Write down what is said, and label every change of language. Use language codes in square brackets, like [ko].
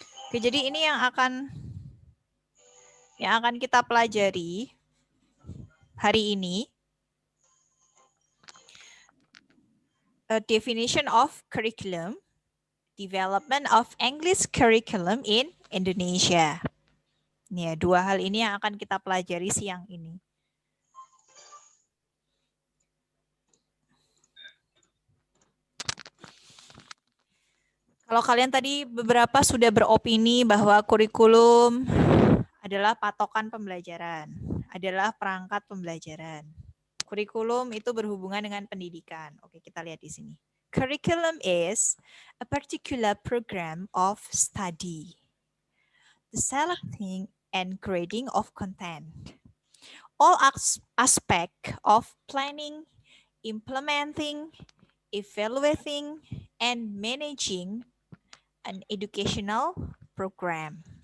[id] Oke, jadi ini yang akan kita pelajari hari ini. [en] A definition of curriculum, development of English curriculum in Indonesia. [id] Nih ya, dua hal ini yang akan kita pelajari siang ini. Kalau kalian tadi beberapa sudah beropini bahwa kurikulum adalah patokan pembelajaran, adalah perangkat pembelajaran. Kurikulum itu berhubungan dengan pendidikan. Oke, kita lihat di sini. [en] Curriculum is a particular program of study, the selecting and grading of content, all aspect of planning, implementing, evaluating, and managing an educational program.